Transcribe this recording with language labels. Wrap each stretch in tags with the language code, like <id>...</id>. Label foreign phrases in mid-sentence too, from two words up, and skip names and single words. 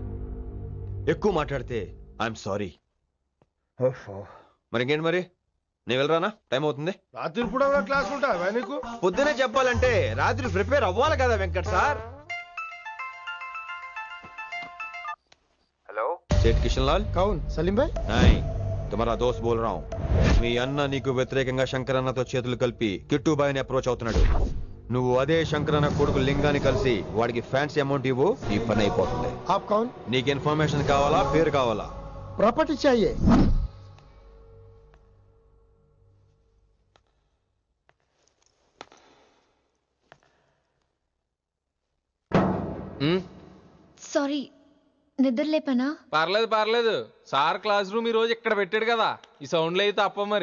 <te>ఎక్కువ మాట్లాడితే</te> <en>I'm sorry.</en> <te>మరి ఇంకేంటి మరి, నేను వెళ్ళరానా? టైం అవుతుంది. రాత్రి కూడా క్లాస్ ఉంటావా నీకు? పొద్దునే చెప్పాలంటే రాత్రి ప్రిపేర్ అవ్వాలి కదా వెంకట్ సార్.</te> <en>hello right Kishan Lal</en> <hi>कौन सलीम भाई नहीं तुम्हारा दोस्त बोल रहा हूँ</hi> <te>మీ అన్న నీకు వ్యతిరేకంగా శంకరన్నతో చేతులు కలిపి కిట్టుబాయిని అప్రోచ్ అవుతున్నాడు. నువ్వు అదే శంకరన్న కొడుకు లింగాన్ని కలిసి వాడికి</te> <en>fancy amount</en> <te>ఇవ్వు, ఈ పని అయిపోతుంది.</te> <hi>आप कौन</hi> <te>నీకు ఇన్ఫర్మేషన్ కావాలా, పేరు కావాలా?</te> <hi>प्रॉपर्टी चाहिए.</hi> <te>సారీ, నిద్ర లేపనా? పర్లేదు సార్</te> <en>class room</en> <te>ఈ రోజు ఇక్కడ పెట్టాడు కదా, ఈ సౌండ్లు అయితే తప్ప మరి</te>